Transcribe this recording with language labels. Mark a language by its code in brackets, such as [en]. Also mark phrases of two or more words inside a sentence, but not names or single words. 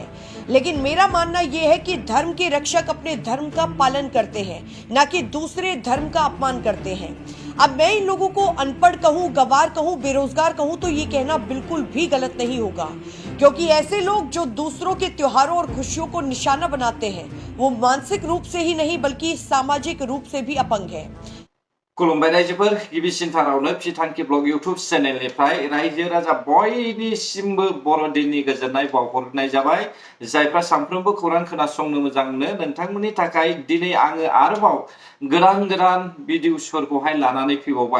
[hi] लेकिन मेरा मानना यह है कि धर्म के रक्षक अपने धर्म का पालन करते हैं, न कि दूसरे धर्म का अपमान करते हैं। अब मैं इन लोगों को अनपढ़ कहूँ, गवार कहूँ, बेरोजगार कहूँ तो ये कहना बिल्कुल भी गलत नहीं होगा, क्योंकि ऐसे लोग जो दूसरों के त्योहारों और खुशियों को निशाना बनाते हैं वो मानसिक रूप से ही नहीं बल्कि सामाजिक रूप से भी अपंग है। [brx] खुलुमबाय रायजोफोर, गिबिसिनथारावनो फिथांखि ब्लग इउटुब चेनेलनिफ्राय रायजो राजा बयनिसिमबो बर'दिननि गोजोननाय बावहरनाय जाबाय। जायफ्रा सानफ्रोमबो खौरां खोनासंनो मोजां मोनो, नोंथांमोननि थाखाय दिनै आङो आरोबाव गोदान भिडिअफोरखौहाय लानानै फैबावबाय।